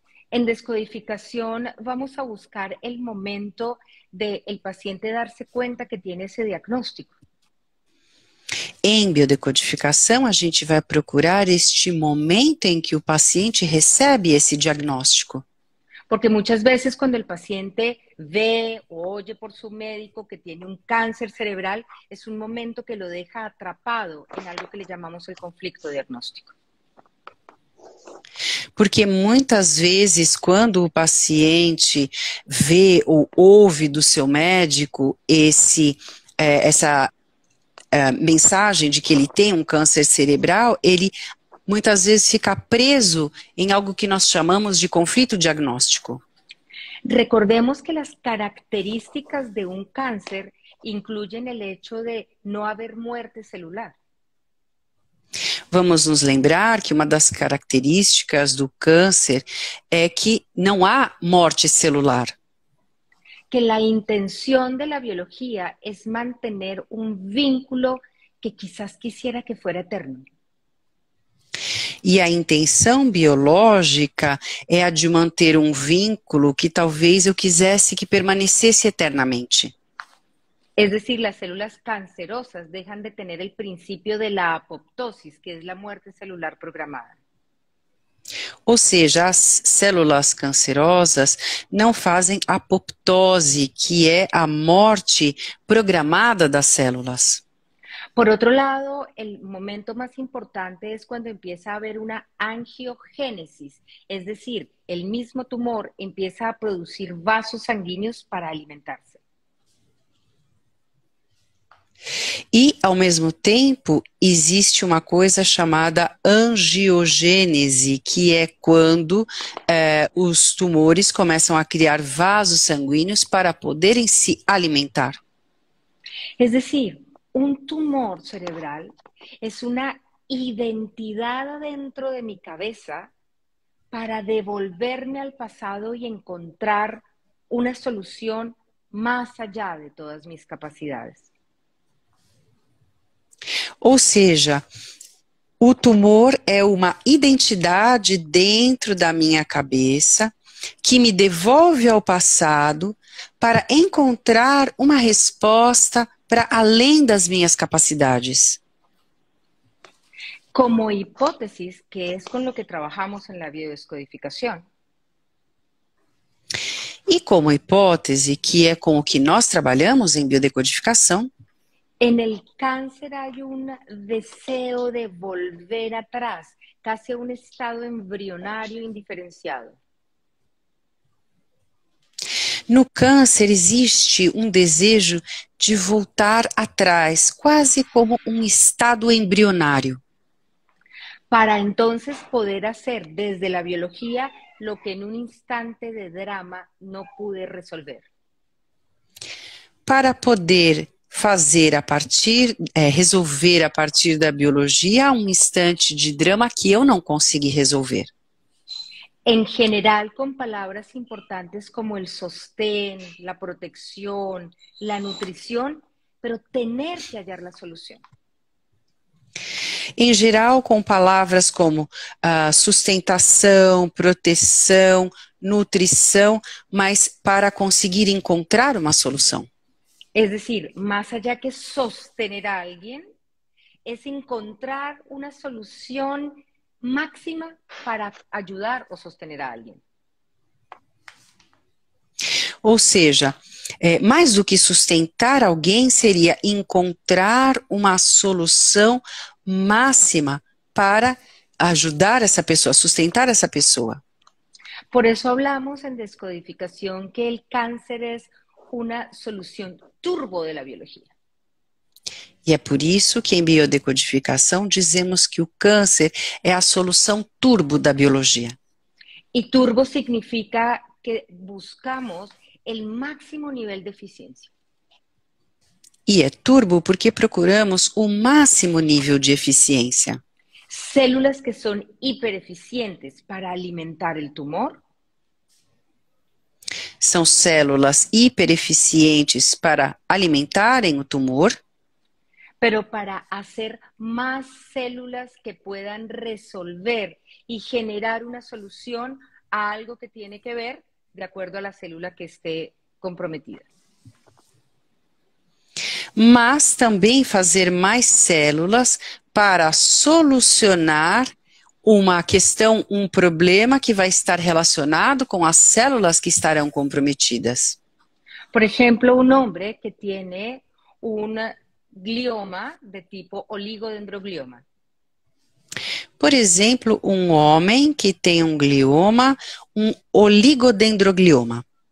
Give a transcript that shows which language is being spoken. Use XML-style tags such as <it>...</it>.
<es>En descodificación vamos a buscar el momento del paciente darse cuenta que tiene ese diagnóstico.</es> <pt>Em biodecodificação, a gente vai procurar este momento em que o paciente recebe esse diagnóstico.</pt> <es>Porque muchas veces cuando el paciente ve o oye por su médico que tiene un cáncer cerebral, es un momento que lo deja atrapado en algo que le llamamos el conflicto diagnóstico.</es> <pt>Porque muitas vezes, quando o paciente vê ou ouve do seu médico essa mensagem de que ele tem um câncer cerebral, ele muitas vezes fica preso em algo que nós chamamos de conflito diagnóstico.</pt> <es>Recordemos que las características de un cáncer incluyen el hecho de no haber muerte celular.</es> <pt>Vamos nos lembrar que uma das características do câncer é que não há morte celular.</pt> <es>Que la intención de la biología es mantener un vínculo que quizás quisiera que fuera eterno.</es> <pt>E a intenção biológica é a de manter um vínculo que talvez eu quisesse que permanecesse eternamente.</pt> <es>Es decir, las células cancerosas dejan de tener el principio de la apoptosis, que es la muerte celular programada.</es> <pt>Ou seja, as células cancerosas não fazem apoptose, que é a morte programada das células.</pt> <es>Por otro lado, el momento más importante es cuando empieza a haber una angiogénesis, es decir, el mismo tumor empieza a producir vasos sanguíneos para alimentarse.</es> <pt>E, ao mesmo tempo, existe uma coisa chamada angiogênese, que é quando os tumores começam a criar vasos sanguíneos para poderem se alimentar.</pt> <es>Es decir, un tumor cerebral es una identidad dentro de mi cabeza para devolverme al pasado y encontrar una solución más allá de todas mis capacidades.</es> <pt>Ou seja, o tumor é uma identidade dentro da minha cabeça que me devolve ao passado para encontrar uma resposta para além das minhas capacidades.</pt> <es>Como hipótesis, que es con lo que trabajamos en la biodescodificación.</es> <pt>E como hipótese, que é com o que nós trabalhamos em biodecodificação,</pt> <es>en el cáncer hay un deseo de volver atrás, casi a un estado embrionario indiferenciado.</es> <pt>No câncer existe um desejo de voltar atrás, quase como um estado embrionário.</pt> <es>Para entonces poder hacer desde la biología lo que en un instante de drama no pude resolver.</es> <pt>Para poder fazer resolver a partir da biologia um instante de drama que eu não consegui resolver.</pt> <es>En general, con palabras importantes como el sostén, la protección, la nutrición, pero tener que hallar la solución.</es> <pt>Em geral, com palavras como sustentação, proteção, nutrição, mas para conseguir encontrar uma solução.</pt> <es>Es decir, más allá que sostener a alguien, es encontrar una solución máxima para ayudar o sostener a alguien.</es> <pt>Ou seja, mais do que sustentar alguém seria encontrar uma solução máxima para ajudar essa pessoa, sustentar essa pessoa.</pt> <es>Por eso hablamos en descodificación que el cáncer es una solución turbo de la biología.</es> <pt>E é por isso que em biodecodificação dizemos que o câncer é a solução turbo da biologia.</pt> <es>Y turbo significa que buscamos el máximo nivel de eficiencia.</es> <pt>E é turbo porque procuramos o máximo nível de eficiência.</pt> <es>Células que son hipereficientes para alimentar el tumor,</es> <pt>São células hipereficientes para alimentarem o tumor,</pt> <es>pero para hacer más células que puedan resolver y generar una solución a algo que tiene que ver de acuerdo a la célula que esté comprometida.</es> <pt>mas também fazer mais células para solucionar uma questão, um problema que vai estar relacionado com as células que estarão comprometidas.</pt> <es>Por ejemplo, un hombre que tiene un glioma de tipo oligodendroglioma.</es> <pt>Por exemplo, um homem que tem um glioma, um oligodendroglioma.</pt>